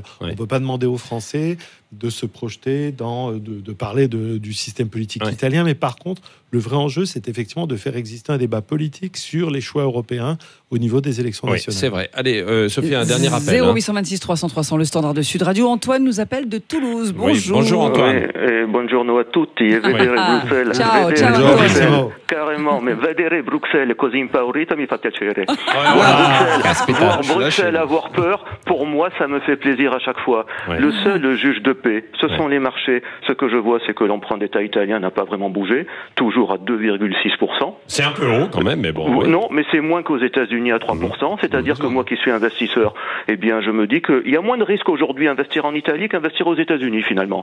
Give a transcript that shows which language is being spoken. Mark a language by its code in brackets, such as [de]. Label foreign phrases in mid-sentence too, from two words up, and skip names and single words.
[fr] On ne peut pas demander aux Français de se projeter de parler du système politique italien, mais par contre, le vrai enjeu, c'est effectivement de faire exister un débat politique sur les choix européens au niveau des élections nationales. C'est vrai. Allez, Sophie, un dernier appel. 0826 300 300, le standard de Sud Radio. Antoine nous appelle de Toulouse. Bonjour. Oui, bonjour Antoine. [it] Buongiorno a tutti. Vedere Bruxelles. Ciao, Bruxelles, [fr] carrément, mais [it] vedere Bruxelles così impaurita mi fa piacere. [fr] Voir Bruxelles avoir peur, pour moi, ça me fait plaisir à chaque fois. Le seul juge de paix, ce sont les marchés. Ce que je vois, c'est que l'emprunt d'État italien n'a pas vraiment bougé, toujours à 2,6%. C'est un peu haut quand même, mais bon. Non, mais c'est moins qu'aux États-Unis à 3%. C'est-à-dire que moi qui suis investisseur, eh bien, je me dis qu'il y a moins de risques aujourd'hui à investir en Italie qu'investir aux États-Unis finalement.